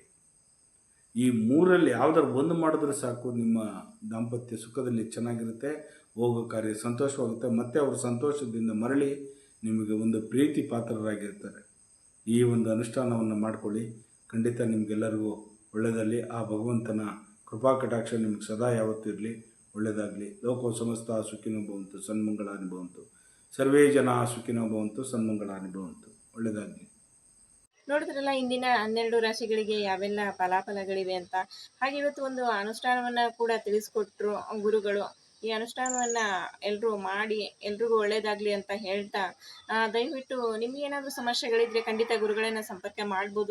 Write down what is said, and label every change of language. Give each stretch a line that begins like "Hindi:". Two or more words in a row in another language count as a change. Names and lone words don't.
Kannada: ಈ ಮೂರಲ್ಲಿ ಯಾವ್ದಾರು ಒಂದು ಮಾಡಿದ್ರೆ ಸಾಕು, ನಿಮ್ಮ ದಾಂಪತ್ಯ ಸುಖದಲ್ಲಿ ಚೆನ್ನಾಗಿರುತ್ತೆ, ಹೋಗೋ ಕಾರ್ಯ ಸಂತೋಷವಾಗುತ್ತೆ, ಮತ್ತು ಅವರು ಸಂತೋಷದಿಂದ ಮರಳಿ ನಿಮಗೆ ಒಂದು ಪ್ರೀತಿ ಪಾತ್ರರಾಗಿರ್ತಾರೆ. ಈ ಒಂದು ಅನುಷ್ಠಾನವನ್ನು ಮಾಡಿಕೊಳ್ಳಿ, ಖಂಡಿತ ನಿಮಗೆಲ್ಲರಿಗೂ ಒಳ್ಳೆಯದಲ್ಲಿ. ಆ ಭಗವಂತನ ಕೃಪಾ ಕಟಾಕ್ಷ ನಿಮಗೆ ಸದಾ ಯಾವತ್ತೂ ಇರಲಿ. ಒಳ್ಳೆಯದಾಗಲಿ.
Sanskrit: ಲೋಕೋ ಸಮಸ್ತ ಸುಖಿನೋ ಭವಂತು, ಸನ್ಮಂಗಳಾನಿ ಭವಂತು. ಸರ್ವೇ ಜನ ಸುಖಿನೋ ಭವಂತು, ಸನ್ಮಂಗಳಾನಿ ಭವಂತು.
Kannada: ಒಳ್ಳೆಯದಾಗಲಿ. ನೋಡಿದ್ರಲ್ಲ ಇಂದಿನ 12 ರಾಶಿಗಳಿಗೆ ಯಾವೆಲ್ಲ ಫಲಾಫಲಗಳಿವೆ ಅಂತ. ಹಾಗೆ ಇವತ್ತು ಒಂದು ಅನುಷ್ಠಾನವನ್ನು ಕೂಡ ತಿಳಿಸ್ಕೊಟ್ರು ಗುರುಗಳು. ಈ ಅನುಷ್ಠಾನವನ್ನು ಎಲ್ಲರೂ ಮಾಡಿ ಎಲ್ರಿಗೂ ಒಳ್ಳೆಯದಾಗಲಿ ಅಂತ ಹೇಳ್ತಾ, ದಯವಿಟ್ಟು ನಿಮಗೇನಾದರೂ ಸಮಸ್ಯೆಗಳಿದ್ದರೆ ಖಂಡಿತ ಗುರುಗಳನ್ನು ಸಂಪರ್ಕ ಮಾಡ್ಬೋದು.